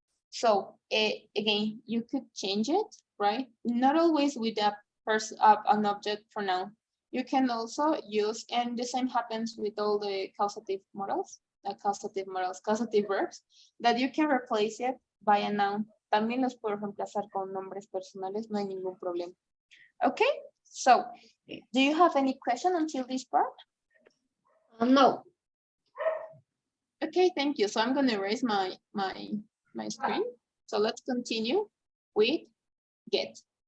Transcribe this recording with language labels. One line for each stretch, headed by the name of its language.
English: So again, you could change it, right? Not always with a person, an object pronoun. You can also use, and the same happens with all the causative modals, causative verbs, that you can replace it by a noun.
Spanish: También los puedo reemplazar con nombres personales, no hay ningún problema.
English: Okay, so do you have any question until this part? No. Okay, thank you. So I'm going to erase my screen. So let's continue with get.